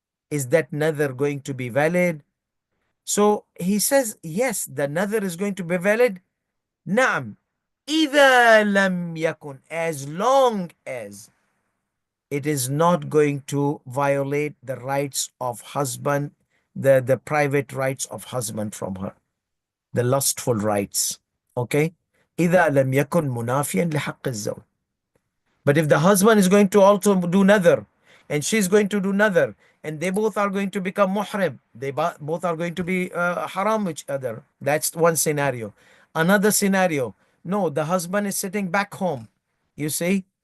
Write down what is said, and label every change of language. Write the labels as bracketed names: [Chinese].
[English] Is that nether going to be valid? So he says, yes, the nether is going to be valid. Naam. [Arabic] إذا لم يكن, [English] as long as it is not going to violate the rights of husband, the private rights of husband from her, the lustful rights. Okay? [Arabic] إذا لم يكن منافيا لحق الزوج. [English] But if the husband is going to also do nether, and she's going to do nether, and they both are going to become muhrim, they both are going to be haram each other. That's one scenario. Another scenario, no, the husband is sitting back home. You see?